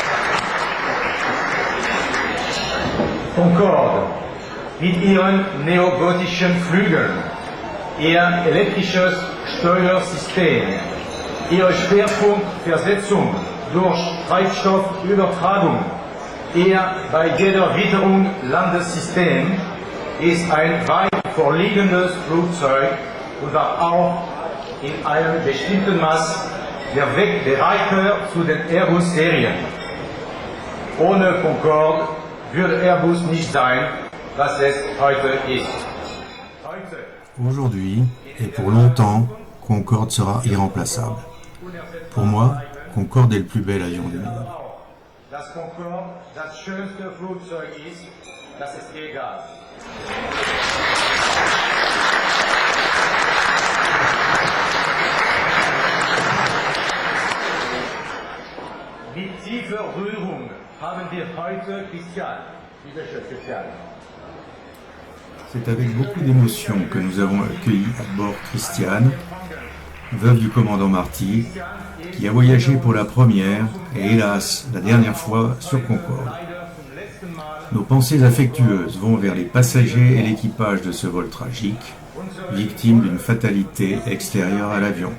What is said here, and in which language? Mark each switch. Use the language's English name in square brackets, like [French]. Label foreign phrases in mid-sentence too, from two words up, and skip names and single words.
[German] Concorde mit ihren neogotischen Flügeln, ihr elektrisches Steuersystem, ihr Schwerpunkt Versetzung durch Treibstoffübertragung, ihr bei jeder Witterung Landessystem ist ein weit vorliegendes Flugzeug und war auch in einem bestimmten Maß der Wegbereiter zu den Airbus-Serien. Ohne Concorde würde Airbus nicht sein, was es heute ist. [French] Aujourd'hui, et pour longtemps, Concorde sera irremplaçable. Pour moi, Concorde est le plus bel avion du monde. [German] Dass Concorde das schönste Flugzeug ist, das ist egal. Mit tiefer Rührung haben wir heute Christian. Bitte schön, Christian. [French] C'est avec beaucoup d'émotion que nous avons accueilli à bord Christiane, veuve du commandant Marty, qui a voyagé pour la première et hélas la dernière fois sur Concorde. Nos pensées affectueuses vont vers les passagers et l'équipage de ce vol tragique, victime d'une fatalité extérieure à l'avion.